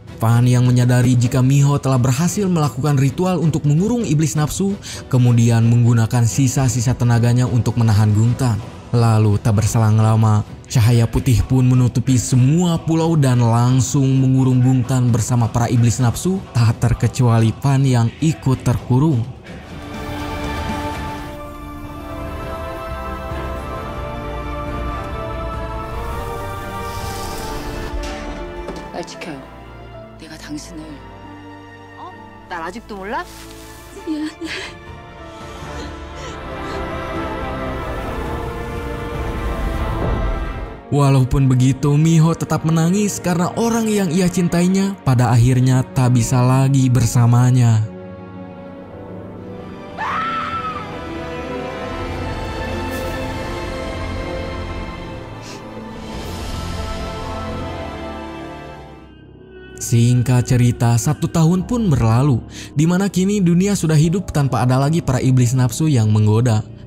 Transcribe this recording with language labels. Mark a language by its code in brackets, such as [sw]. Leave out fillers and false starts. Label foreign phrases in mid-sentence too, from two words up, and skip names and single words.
[id] Fan yang menyadari jika Miho telah berhasil melakukan ritual untuk mengurung iblis nafsu, kemudian menggunakan sisa-sisa tenaganya untuk menahan Gungtan. Lalu tak berselang lama, cahaya putih pun menutupi semua pulau dan langsung mengurung Gungtan bersama para iblis nafsu, tak terkecuali Fan yang ikut terkurung. [ko] 날 지켜요. 내가 당신을. 날 아직도 몰라? 미안해. [id] Walaupun begitu, Miho tetap menangis karena orang yang ia cintainya pada akhirnya tak bisa lagi bersamanya. Singkat cerita, 1 tahun pun berlalu, di mana kini dunia sudah hidup tanpa ada lagi para iblis nafsu yang menggoda.